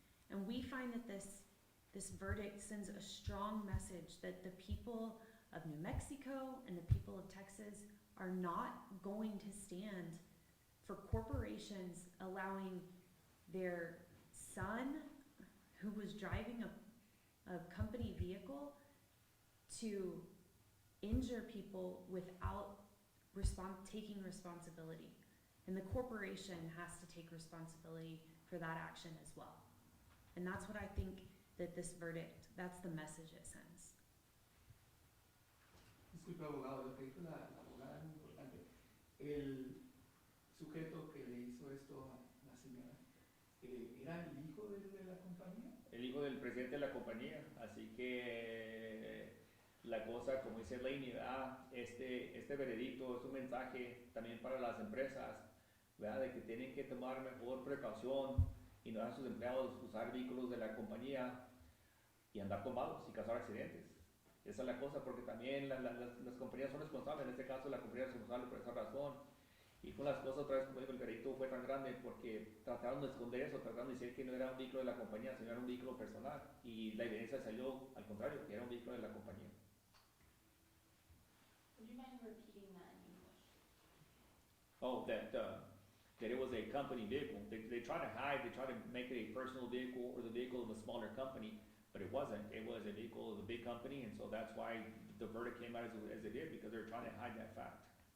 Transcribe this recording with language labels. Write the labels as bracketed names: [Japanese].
[English] And we find that this verdict sends a strong message that the people of New Mexico and the people of Texas are not going to stand for corporations allowing their son, who was driving a company vehicle, to injure people without taking responsibility. And the corporation has to take responsibility for that action as well. And that's what I think that this verdict, that's the message it sends. [Spanish] Disculpe, abogado, lo que dijo la abogada es muy importante. El sujeto que le hizo esto a la señora, ¿era el hijo de la compañía? El hijo del presidente de la compañía. Así que la cosa, como dice Lainey, este veredicto es un mensaje también para las empresas, ¿verdad? De que tienen que tomar mejor precaución y no dejar a sus empleados usar vehículos de la compañía y andar tomados y causar accidentes. Esa es la cosa, porque también las compañías son responsables. En este caso, la compañía es responsable por esa razón. Y con las cosas, otra vez, como digo, el veredicto fue tan grande porque trataron de esconder eso, trataron de decir que no era un vehículo de la compañía, sino era un vehículo personal. Y la evidencia salió al contrario, que era un vehículo de la compañía. [English] Would you mind repeating that in English? Oh, that it was a company vehicle. They try to hide, they try to make it a personal vehicle or the vehicle of a smaller company, but it wasn't. It was a vehicle of a big company, and so that's why the verdict came out as it did, because they were trying to hide that fact.